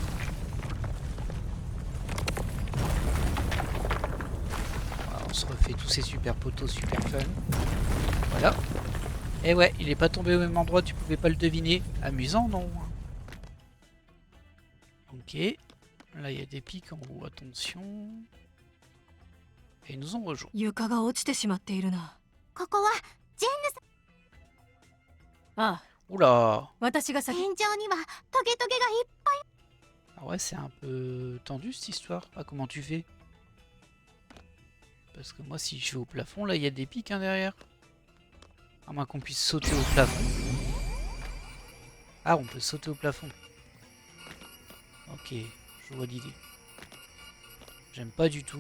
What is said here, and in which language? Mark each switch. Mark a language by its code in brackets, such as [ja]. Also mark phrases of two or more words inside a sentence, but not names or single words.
[fr] Voilà, on se refait tous ces super poteaux super fun. Voilà. Et ouais, il est pas tombé au même endroit, tu pouvais pas le deviner. Amusant, non? Ok. Ok. Là, il y a des pics en haut. Attention. Et ils nous ont rejoints. [ja] 床が落ちてしまっているな。ここはジェンヌさん。ああ、 [fr] Oula. [ja] 私が先。天井にはトゲトゲがいっぱい。 [fr] Ah ouais, c'est un peu tendu cette histoire. Ah, comment tu fais? Parce que moi, si je vais au plafond, là, il y a des pics hein, derrière. À moins qu'on puisse sauter au plafond. Ah, on peut sauter au plafond. Ok, je vois l'idée. J'aime pas du tout.